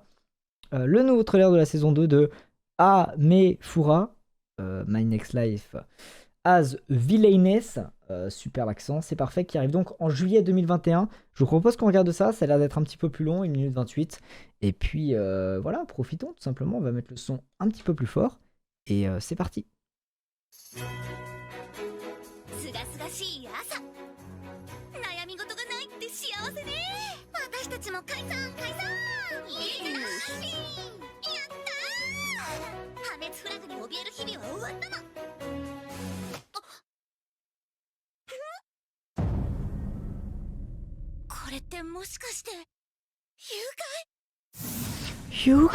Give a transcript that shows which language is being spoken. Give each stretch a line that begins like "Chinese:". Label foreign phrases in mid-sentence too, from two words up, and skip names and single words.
French: Le nouveau trailer de la saison 2 de Amefura, My Next Life as Villainess, super l'accent, c'est parfait, qui arrive donc en juillet 2021. Je vous propose qu'on regarde ça, ça a l'air d'être un petit peu plus long, 1 minute 28. Et puis voilà, profitons tout simplement, on va mettre le son un petit peu plus fort. Et c'est parti.
Japanese: すがすがしい朝悩み事がないって幸せね私たちも解散解散いいなやったー破滅フラグに怯える日々は終わったのこれってもしかして誘拐